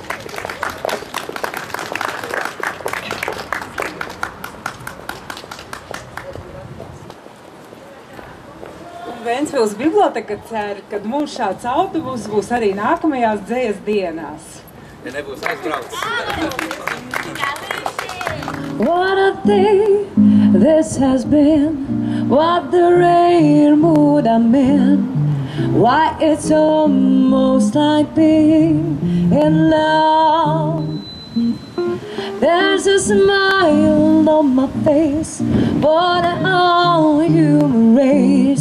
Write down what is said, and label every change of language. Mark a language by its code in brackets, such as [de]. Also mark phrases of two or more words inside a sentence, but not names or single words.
[lv] Ventspils biblioteka cer, ka mums šāds autobus būs arī nākamajās dzejas dienās. Ja nebūs aizbraucis. [en] What a day this has been, what the rare mood I'm in. Why it's almost like being in love. There's a smile on my face for the whole human race.